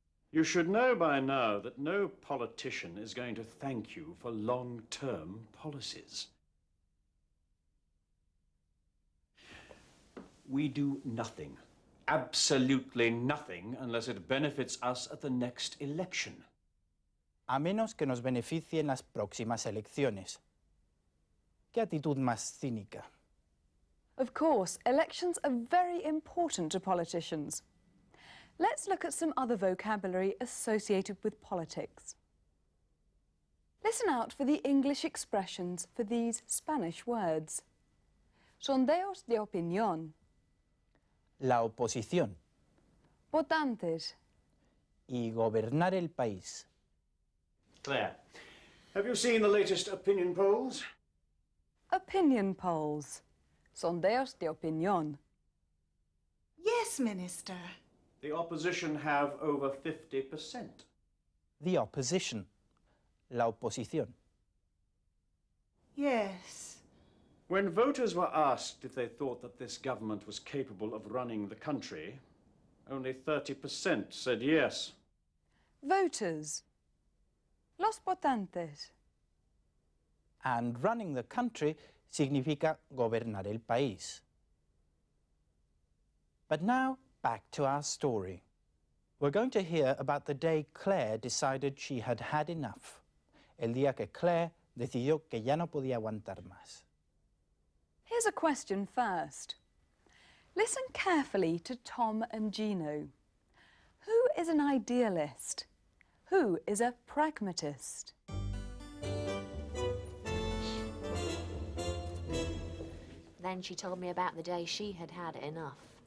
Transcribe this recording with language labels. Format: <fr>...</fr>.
<en>You should know by now that no politician is going to thank you for long-term policies. We do nothing, absolutely nothing, unless it benefits us at the next election.</en> <es>A menos que nos beneficie en las próximas elecciones. ¿Qué actitud más cínica?</es> <en>Of course, elections are very important to politicians. Let's look at some other vocabulary associated with politics. Listen out for the English expressions for these Spanish words.</en> <es>Sondeos de opinión, La oposición votantes, y gobernar el país.</es> <en>Claire, have you seen the latest opinion polls? opinion polls,</en> <es>sondeos de opinión.</es> <en>Yes, Minister. The opposition have over 50%. The opposition.</en> <es>La oposición.</es> <en>Yes. When voters were asked if they thought that this government was capable of running the country, only 30% said yes. Voters,</en> <es>los votantes.</es> <en>And running the country</en> <es>significa gobernar el país.</es> <en>But now, back to our story. We're going to hear about the day Claire decided she had had enough.</en> <es>El día que Claire decidió que ya no podía aguantar más.</es> <en>Here's a question first. Listen carefully to Tom and Gino. Who is an idealist? Who is a pragmatist? Then she told me about the day she had had enough.</en>